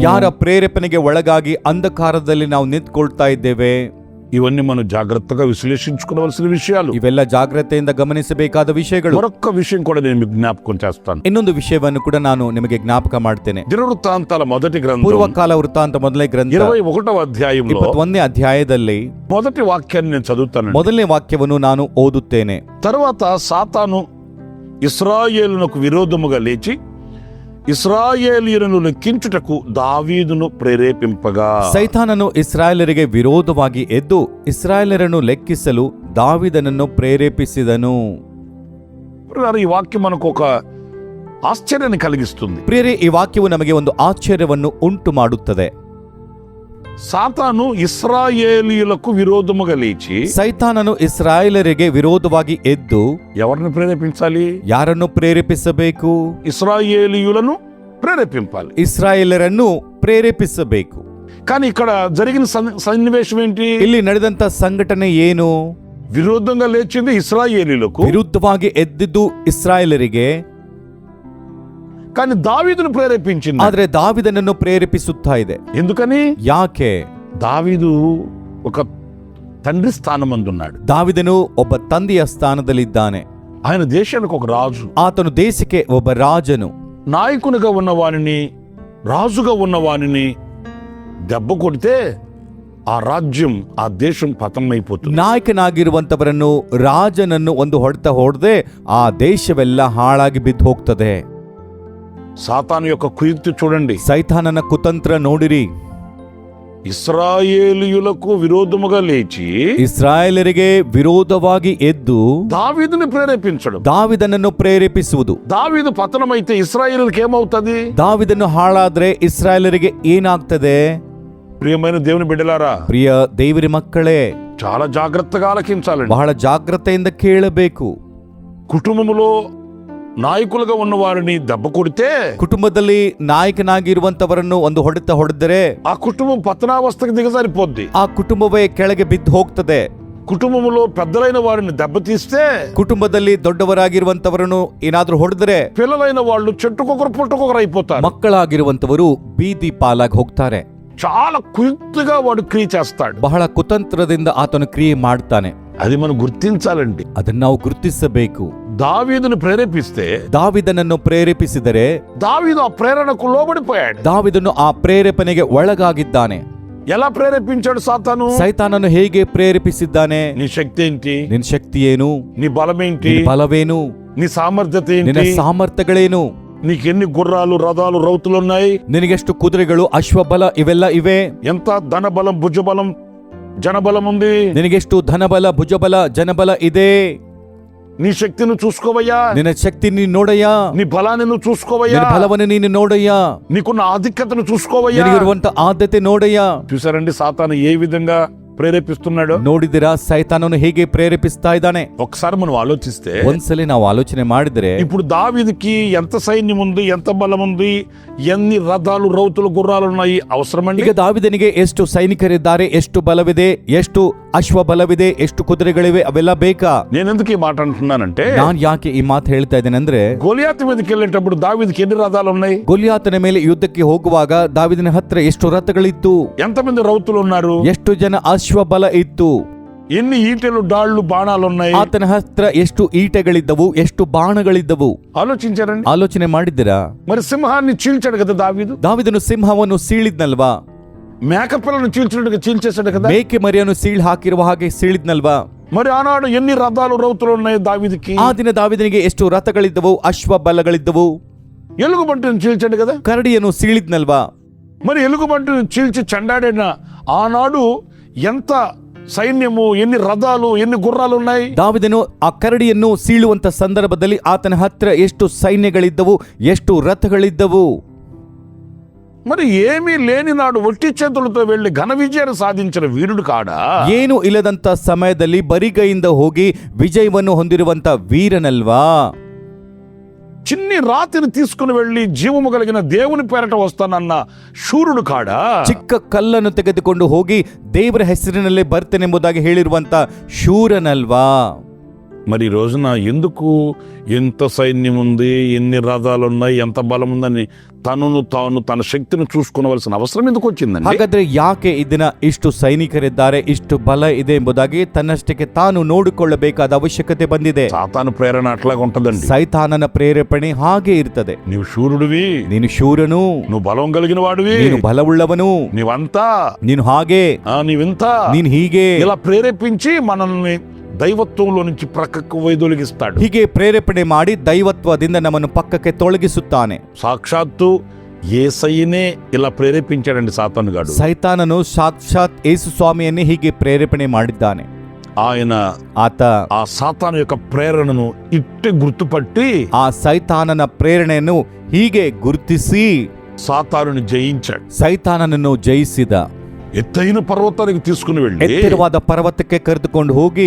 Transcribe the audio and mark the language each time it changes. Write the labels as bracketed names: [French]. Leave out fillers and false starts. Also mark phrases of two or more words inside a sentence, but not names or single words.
[Kannada] ಯಾರ ಪ್ರೇರೇಪಣೆಗೆ ಒಳಗಾಗಿ ಅಂಧಕಾರದಲ್ಲಿ ನಾವು ನಿಂತ್ಕೊಳ್ತಾ ಇದ್ದೇವೆ, [Telugu] ఇవన్నీ మనం జాగ్రత్తగా విశ్లేషించుకోవాల్సిన విషయాలు. [Kannada] ಇವೆಲ್ಲ ಜಾಗ್ರತೆಯಿಂದ ಗಮನಿಸಬೇಕಾದ ವಿಷಯಗಳು. [Telugu] మరొక్క విషయం కూడా నేను మీకు జ్ఞాపకం చేస్తాను. [Kannada] ಇನ್ನೊಂದು ವಿಷಯವನ್ನು ಕೂಡ ನಾನು ನಿಮಗೆ ಜ್ಞಾಪಕ ಮಾಡ್ತೇನೆ. [Telugu] దినవృత్తాంతాల మొదటి గ్రంథం [Kannada] ಪೂರ್ವಕಾಲ ವೃತ್ತಾಂತ ಮೊದಲನೇ ಗ್ರಂಥ [Telugu] 21వ అధ్యాయంలో [Kannada] 21ನೇ ಅಧ್ಯಾಯದಲ್ಲಿ [Telugu] మొదటి వాక్యాన్ని నేను చదువుతాను. [Kannada] ಮೊದಲನೇ ವಾಕ್ಯವನ್ನು ನಾನು ಓದುತ್ತೇನೆ. [Telugu] తరువాత సాతాను ఇశ్రాయేలునకు విరోధముగా లేచి ఇశ్రాయేలీయులను లెక్కించుటకు దావీదును ప్రేరేపింపగా, [Kannada] ಸೈತಾನನು ಇಸ್ರಾಯೇಲರಿಗೆ ವಿರೋಧವಾಗಿ ಎದ್ದು ಇಸ್ರಾಯೇಲರನ್ನು ಲೆಕ್ಕಿಸಲು ದಾವಿದನನ್ನು ಪ್ರೇರೇಪಿಸಿದನು. [Telugu] ఈ వాక్యం మనకు ఒక ఆశ్చర్యాన్ని కలిగిస్తుంది. [Kannada] ಪ್ರಿಯರೇ, ಈ ವಾಕ್ಯವು ನಮಗೆ ಒಂದು ಆಶ್ಚರ್ಯವನ್ನು ಉಂಟು ಮಾಡುತ್ತದೆ. [Telugu] సాతాను ఇశ్రాయేలీయులకు విరోధముగా లేచి, [Kannada] ಸೈತಾನನು ಇಸ್ರಾಯೇಲರಿಗೆ ವಿರೋಧವಾಗಿ ಎದ್ದು [Telugu] ఎవరిని ప్రేరేపించాలి, [Kannada] ಯಾರನ್ನು ಪ್ರೇರೇಪಿಸಬೇಕು? [Telugu] ఇశ్రాయేలీయులను ప్రేరేపింపాలి. [Kannada] ಇಸ್ರಾಯೇಲರನ್ನು ಪ್ರೇರೇಪಿಸಬೇಕು. [Telugu] కానీ ఇక్కడ జరిగిన సన్నివేశం ఏంటి? [Kannada] ಇಲ್ಲಿ ನಡೆದಂತ ಸಂಘಟನೆ ಏನು? [Telugu] విరోధంగా లేచింది ఇశ్రాయేలీయులకు, [Kannada] ವಿರುದ್ಧವಾಗಿ ಎದ್ದಿದ್ದು ಇಸ್ರಾಯೇಲರಿಗೆ, [Telugu] కానీ దావీదును ప్రేరేపించింది. [Kannada] ಆದ್ರೆ ದಾವಿದನನ್ನು ಪ್ರೇರೇಪಿಸುತ್ತಾ ಇದೆ. [Telugu] ఎందుకని? [Kannada] ಯಾಕೆ? [Telugu] దావీదు ఒక తండ్రి స్థానమందున్నాడు. [Kannada] ದಾವಿದನು ಒಬ್ಬ ತಂದೆಯ ಸ್ಥಾನದಲ್ಲಿದ್ದಾನೆ. [Telugu] ఆయన దేశానికి ఒక రాజు, [Kannada] ಆತನು ದೇಶಕ್ಕೆ ಒಬ್ಬ ರಾಜನು. [Telugu] నాయకునిగా ఉన్నవానిని, రాజుగా ఉన్నవానిని దెబ్బ కొడితే ఆ రాజ్యం, ఆ దేశం పతనమైపోతుంది. [Kannada] ನಾಯಕನಾಗಿರುವಂತವರನ್ನು, ರಾಜನನ್ನು ಒಂದು ಹೊಡೆತ ಹೊಡೆದೆ ಆ ದೇಶವೆಲ್ಲ ಹಾಳಾಗಿ ಬಿದ್ದು ಹೋಗ್ತದೆ. [Telugu] సాతాను యొక్క కుయుక్తి చూడండి, [Kannada] ಸೈತಾನನ ಕುತಂತ್ರ ನೋಡಿರಿ. [Telugu] ఇశ్రాయేలీయులకు విరోధముగా లేచి [Kannada] ಇಸ್ರಾಯೇಲರಿಗೆ ವಿರೋಧವಾಗಿ ಎದ್ದು [Telugu] దావీదుని ప్రేరేపించడం, [Kannada] ದಾವಿದನನ್ನು ಪ್ರೇರೇಪಿಸುವುದು. [Telugu] దావీదు పతనమైతే ఇశ్రాయేలుకి ఏమవుతుంది? [Kannada] ದಾವಿದನು ಹಾಳಾದ್ರೆ ಇಸ್ರಾಯೇಲರಿಗೆ ಏನಾಗ್ತದೆ? [Telugu] ప్రియమైన దేవుని బిడ్డలారా, [Kannada] ಪ್ರಿಯ ದೇವರ ಮಕ್ಕಳೇ, [Telugu] చాలా జాగ్రత్తగా ఆలకించాలండి. [Kannada] ಬಹಳ ಜಾಗ್ರತೆಯಿಂದ ಕೇಳಬೇಕು. [Telugu] కుటుంబములో నాయకులుగా ఉన్న వారిని దెబ్బ కొడితే, [Kannada] ಕುಟುಂಬದಲ್ಲಿ ನಾಯಕನಾಗಿರುವಂತವರನ್ನು ಒಂದು ಹೊಡೆತ ಹೊಡೆದರೆ [Telugu] ఆ కుటుంబం పతనావస్థకు దిగజారిపోద్ది. [Kannada] ಆ ಕುಟುಂಬವೇ ಕೆಳಗೆ ಬಿದ್ದು ಹೋಗ್ತದೆ. [Telugu] కుటుంబములో పెద్దలైన వారిని దెబ్బతీస్తే, [Kannada] ಕುಟುಂಬದಲ್ಲಿ ದೊಡ್ಡವರಾಗಿರುವಂತವರನ್ನು ಏನಾದ್ರೂ ಹೊಡೆದರೆ [Telugu] పిల్లలైన వాళ్ళు చెట్టుకొకరు పుట్టుకొకరు అయిపోతారు. [Kannada] ಮಕ್ಕಳಾಗಿರುವಂತವರು ಬೀದಿ ಪಾಲಾಗಿ ಹೋಗ್ತಾರೆ. [Telugu] చాలా కుయుక్తిగా వాడు క్రియ చేస్తాడు. [Kannada] ಬಹಳ ಕುತಂತ್ರದಿಂದ ಆತನು ಕ್ರಿಯೆ ಮಾಡ್ತಾನೆ. [Telugu] అది మనం గుర్తించాలండి. [Kannada] ಅದನ್ನ ನಾವು ಗುರುತಿಸಬೇಕು. [Telugu] దావీదును ప్రేరేపిస్తే, [Kannada] ದಾವಿದನನ್ನು ಪ್ರೇರೇಪಿಸಿದರೆ [Telugu] దావీదు ఆ ప్రేరణకు లోబడిపోయాడు. [Kannada] ದಾವಿದನು ಆ ಪ್ರೇರೇಪಣೆಗೆ ಒಳಗಾಗಿದ್ದಾನೆ. [Telugu] ఎలా ప్రేరేపించాడు సాతాను? [Kannada] ಸೈತಾನನು ಹೇಗೆ ಪ್ರೇರೇಪಿಸಿದ್ದಾನೆ? [Telugu] నీ శక్తి ఏంటి? [Kannada] ನಿನ್ ಶಕ್ತಿ ಏನು? [Telugu] నీ బలం ఏంటి? [Kannada] ನಿನ್ ಬಲವೇನು? [Telugu] నీ సామర్థ్యత [Kannada] ನಿನ್ನ [Telugu] ఏంటి? [Kannada] ಸಾಮರ್ಥ್ಯಗಳೇನು? [Telugu] నీకెన్ని గుర్రాలు, రథాలు, రౌతులున్నాయి? [Kannada] ನಿನಗೆಷ್ಟು ಕುದುರೆಗಳು, ಅಶ್ವಬಲ ಇವೆಲ್ಲ ಇವೆ? [Telugu] ఎంత ధనబలం, భుజబలం, జనబలం ఉంది? [Kannada] ನಿನಗೆಷ್ಟು ಧನಬಲ, ಭುಜಬಲ, ಜನಬಲ ಇದೆ? [Telugu] నీ శక్తిని చూసుకోవయ్యా, [Kannada] ನಿನ್ನ ಶಕ್ತಿ ನೀನು ನೋಡಯ್ಯ, [Telugu] నీ బలాన్ని నువ్వు చూసుకోవయ్యా, [Kannada] ನಿನ್ನ ಬಲವನ್ನು ನೀನು ನೋಡಯ್ಯ, [Telugu] నీకున్న ఆధిక్యతను చూసుకోవయ్యా. [Kannada] ನಿನಗಿರುವಂತ ಆದ್ಯತೆ ನೋಡಯ್ಯ. [Telugu] చూసారండి సాతాను ఏ విధంగా ప్రేరేపిస్తున్నాడు? [Kannada] ನೋಡಿದಿರಾ ಸೈತಾನನು ಹೇಗೆ ಪ್ರೇರೇಪಿಸ್ತಾ ಇದ್ದಾನೆ? [Telugu] ఒకసారి మనం ఆలోచిస్తే [Kannada] ಒಂದ್ಸಲಿ ನಾವು ಆಲೋಚನೆ ಮಾಡಿದ್ರೆ, [Telugu] ఇప్పుడు దావీదుకి ఎంత సైన్యం ఉంది, ఎంత బలం ఉంది, ఎన్ని రథాలు రౌతులు గుర్రాలు ఉన్నాయి అవసరమండి? [Kannada] ಈಗ ದಾವಿದನಿಗೆ ಎಷ್ಟು ಸೈನಿಕರಿದ್ದಾರೆ, ಎಷ್ಟು ಬಲವಿದೆ, ಎಷ್ಟು ಅಶ್ವ ಬಲವಿದೆ, ಎಷ್ಟು ಕುದುರೆಗಳಿವೆ, ಅವೆಲ್ಲ ಬೇಕಾ? [Telugu] నేనెందుకు ఈ మాట అంటున్నానంటే, [Kannada] ನಾನ್ ಯಾಕೆ ಈ ಮಾತು ಹೇಳ್ತಾ ಇದ್ದೇನೆ ಅಂದ್ರೆ, [Telugu] గొలియాతు మీదకి వెళ్ళేటప్పుడు దావీదుకి ఎన్ని రథాలు ఉన్నాయి? [Kannada] ಗೊಲಿಯಾತನ ಮೇಲೆ ಯುದ್ಧಕ್ಕೆ ಹೋಗುವಾಗ ದಾವಿದನ ಹತ್ರ ಎಷ್ಟು ರಥಗಳಿತ್ತು, [Telugu] ఎంతమంది రౌతులు ఉన్నారు, [Kannada] ಎಷ್ಟು ಜನ ಅಶ್ವ ಬಲ ಇತ್ತು, [Telugu] ఎన్ని ఈటెలు డాళ్లు బాణాలు ఉన్నాయి, [Kannada] ಆತನ ಹತ್ರ ಎಷ್ಟು ಈಟೆಗಳಿದ್ದವು, ಎಷ್ಟು ಬಾಣಗಳಿದ್ದವು. [Telugu] ఆలోచించారండి? [Kannada] ಆಲೋಚನೆ ಮಾಡಿದ್ದೀರಾ? [Telugu] మరి సింహాన్ని చీల్చాడు కదా దావీదు, [Kannada] ದಾವಿದನು ಸಿಂಹವನ್ನು ಸೀಳಿದ್ನಲ್ವಾ, [Telugu] మేకపిల్లను చీల్చినట్టుగా చీల్చేశాడు కదా, [Kannada] ಮೇಕೆ ಮರಿಯನ್ನು ಸೀಳ್ ಹಾಕಿರುವ ಹಾಗೆ ಸೀಳಿದ್ನಲ್ವಾ. [Telugu] మరి ఆనాడు ఎన్ని రథాలు రౌతులు ఉన్నాయి దావీదుకి? [Kannada] ಆ ದಿನ ದಾವಿದನಿಗೆ ಎಷ್ಟು ರಥಗಳಿದ್ದವು, ಅಶ್ವ ಬಲಗಳಿದ್ದವು. [Telugu] ఎలుగుబంటిని చీల్చాడు కదా, [Kannada] ಕರಡಿಯನ್ನು ಸೀಳಿದ್ನಲ್ವಾ. [Telugu] మరి ఎలుగుబంటిని చీల్చి చండాడిన ఆనాడు ఎంత సైన్యము, ఎన్ని రథాలు, ఎన్ని గుర్రాలు ఉన్నాయి? [Kannada] ದಾವಿದನು ಆ ಕರಡಿಯನ್ನು ಸೀಳುವಂತ ಸಂದರ್ಭದಲ್ಲಿ ಆತನ ಹತ್ರ ಎಷ್ಟು ಸೈನ್ಯಗಳಿದ್ದವು, ಎಷ್ಟು ರಥಗಳಿದ್ದವು. [Telugu] మరి ఏమీ లేని నాడు ఒట్టి చేతులతో వెళ్లి ఘన విజయాన్ని సాధించిన వీరుడు కాడా? [Kannada] ಏನು ಇಲ್ಲದಂತ ಸಮಯದಲ್ಲಿ ಬರಿಗೈಯಿಂದ ಹೋಗಿ ವಿಜಯವನ್ನು ಹೊಂದಿರುವಂತ ವೀರನಲ್ವಾ. [Telugu] చిన్ని రాతిని తీసుకుని వెళ్లి జీవము కలిగిన దేవుని పేరట వస్తానన్న ಶೂರುಡು కాడా? [Kannada] ಚಿಕ್ಕ ಕಲ್ಲನ್ನು ತೆಗೆದುಕೊಂಡು ಹೋಗಿ ದೇವರ ಹೆಸರಿನಲ್ಲೇ ಬರ್ತೇನೆಂಬುದಾಗಿ ಹೇಳಿರುವಂತ ಶೂರನಲ್ವಾ. [Telugu] మరి ఈ రోజున ఎందుకు ఎంత సైన్యం ఉంది, ఎన్ని రథాలు ఉన్నాయి, ఎంత బలం ఉందని తనను తాను తన శక్తిని చూసుకోవలసిన అవసరం ఎందుకు వచ్చిందండి? [Kannada] ಹಾಗಾದ್ರೆ ಯಾಕೆ ಇದನ್ನ ಇಷ್ಟು ಸೈನಿಕರಿದ್ದಾರೆ, ಇಷ್ಟು ಬಲ ಇದೆ ಎಂಬುದಾಗಿ ತನ್ನಷ್ಟಕ್ಕೆ ತಾನು ನೋಡಿಕೊಳ್ಳಬೇಕಾದ ಅವಶ್ಯಕತೆ ಬಂದಿದೆ. [Telugu] సాతాను ప్రేరణ అట్లాగా ఉంటదండి. [Kannada] ಸೈತಾನನ ಪ್ರೇರೇಪಣೆ ಹಾಗೆ ಇರ್ತದೆ. [Telugu] నీవు శూరుడివి, [Kannada] ನೀನು ಶೂರನು, [Telugu] నువ్వు బలం కలిగిన వాడివి, [Kannada] ನೀನು ಬಲವುಳ್ಳವನು, [Telugu] నీవంతా, [Kannada] ನೀನು ಹಾಗೆ, [Telugu] నీవింత, [Kannada] ನೀನು ಹೀಗೆ, [Telugu] ఇలా ప్రేరేపించి మనల్ని దైవత్వంలో నుంచి ప్రక్కకు వైదొలిగిస్తాడు. [Kannada] ಹೀಗೆ ಪ್ರೇರೇಪಣೆ ಮಾಡಿ ದೈವತ್ವದಿಂದ ನಮ್ಮನ್ನು ಪಕ್ಕಕ್ಕೆ ತೊಳಗಿಸುತ್ತಾನೆ. [Telugu] సాక్షాత్తు యేసయ్యనే ఇలా ప్రేరేపించాడండి సాతాను గాడు. [Kannada] ಸೈತಾನನು ಸಾಕ್ಷಾತ್ ಯೇಸು ಸ್ವಾಮಿಯನ್ನೇ ಹೀಗೆ ಪ್ರೇರೇಪಣೆ ಮಾಡಿದ್ದಾನೆ. [Telugu] ఆత ఆ సాతాను యొక్క ప్రేరణను ఇట్టే గుర్తుపట్టి [Kannada] ಆ ಸೈತಾನನ ಪ್ರೇರಣೆಯನ್ನು ಹೀಗೆ ಗುರುತಿಸಿ [Telugu] సాతానుని జయించాడు. [Kannada] ಸೈತಾನನನ್ನು ಜಯಿಸಿದ. [Telugu] ఎత్తైన పర్వతానికి తీసుకుని వెళ్ళి [Kannada] ಎತ್ತರವಾದ ಪರ್ವತಕ್ಕೆ ಕರೆದುಕೊಂಡು ಹೋಗಿ,